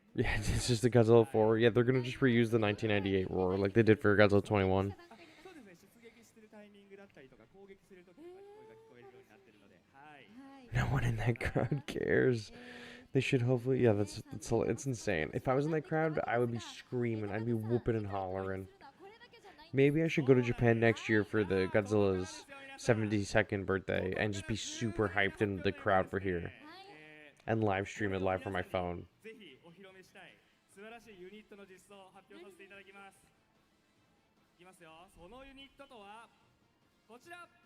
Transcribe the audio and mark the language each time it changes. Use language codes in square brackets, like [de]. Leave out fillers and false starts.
[en] Yeah, it's just the Godzilla 4. Yeah, they're gonna just reuse the 1998 roar like they did for Godzilla 21. [ja] そうですね、出撃してるタイミングだったりとか攻撃するときとかに声が聞こえるようになってるので、はい。 [en] No one in that crowd cares. They should hopefully. Yeah, it's insane. If I was in that crowd, I would be screaming. I'd be whooping and hollering. Maybe I should go to Japan next year for the Godzilla's 72nd birthday and just be super hyped in the crowd for here and live stream it live from my phone. [ja] ぜひお披露目したい素晴らしいユニットの実装を発表させていただきます。いきますよ。そのユニットとはこちら。